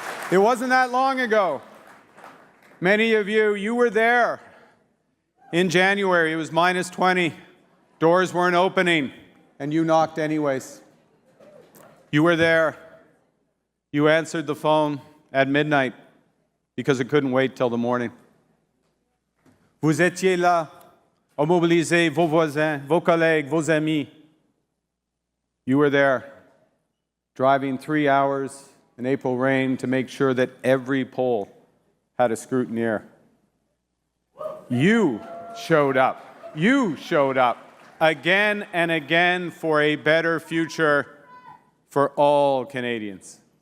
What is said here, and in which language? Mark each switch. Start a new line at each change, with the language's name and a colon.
English: It wasn't that long ago. Many of you were there in January. It was -20. Doors weren't opening, and you knocked anyways. You were there. You answered the phone at midnight because it couldn't wait till the morning.
French: Vous étiez là, à mobiliser vos voisins, vos collègues, vos amis.
English: You were there, driving 3 hours in April rain to make sure that every poll had a scrutineer. You showed up. You showed up again and again for a better future for all Canadians.